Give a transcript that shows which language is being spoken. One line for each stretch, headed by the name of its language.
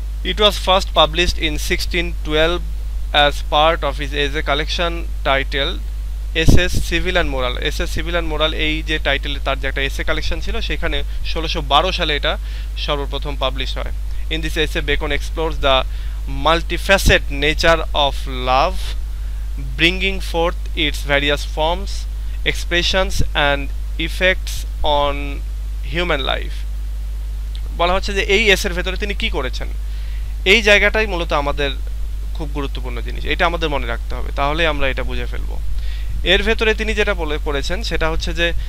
English: It was first published in 1612 as part of his essay collection titled Essays Civil and Moral।
Bangla: এই যে টাইটেলে তার যে একটা এসে কালেকশন ছিল, সেখানে 1612 সালে এটা সর্বপ্রথম পাবলিশ হয়।
English: In this essay Bacon explores the multifaceted nature of love, bringing forth its various forms, expressions and effects on human life
Bangla: বলা হচ্ছে যে এই এসের ভেতরে তিনি কি করেছেন এই জায়গাটাই মূলত আমাদের খুব গুরুত্বপূর্ণ জিনিস এটা আমাদের মনে রাখতে হবে তাহলে আমরা এটা বুঝে ফেলবো এর ভেতরে তিনি যেটা করেছেন সেটা হচ্ছে যে